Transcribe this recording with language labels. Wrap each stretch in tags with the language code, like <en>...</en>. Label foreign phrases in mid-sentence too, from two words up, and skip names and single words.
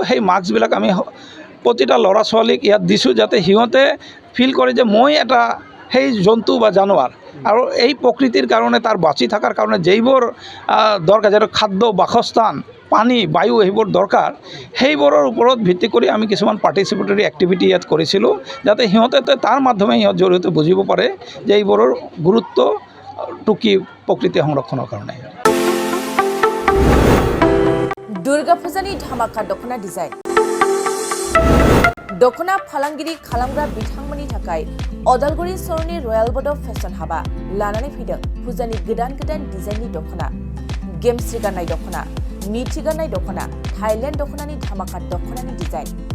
<as>সেই মাস্কবিলাক আমি প্ৰতিটা ল'ৰা ছোৱালীক ইয়াত দিছোঁ যাতে সিহঁতে ফিল কৰে যে মই এটা সেই জন্তু বা জানোৱাৰ আৰু এই প্ৰকৃতিৰ কাৰণে তাৰ বাচি থকাৰ কাৰণে যিবোৰ দৰকাৰ, যেনে খাদ্য, বাসস্থান, পানী, বায়ু সেইবোৰ দৰকাৰ, সেইবোৰৰ ওপৰত ভিত্তি কৰি আমি কিছুমান</as> <en>participatory activity</en> <as>ইয়াত কৰিছিলোঁ যাতে সিহঁতে তাৰ মাধ্যমে সিহঁত জৰিয়তে বুজিব পাৰে যে এইবোৰৰ গুৰুত্বটো কি প্ৰকৃতি সংৰক্ষণৰ কাৰণে।</as> <brx>দুৰ্গা পূজাनि ধামাকা दखना डिजाइन दखना फालांगिरि खालामग्रा बिथांमोननि थाखाय अदालगुरि सरनि रयेल बड फेशन हाबा लानानै फैदों फुजानि गोदान डिजाइननि दखना, गेमस्रि गाननाय दखना, मिथि गाननाय दखना, थाइलेण्ड दखनानि धामाका दखनानि डिजाइन।</brx>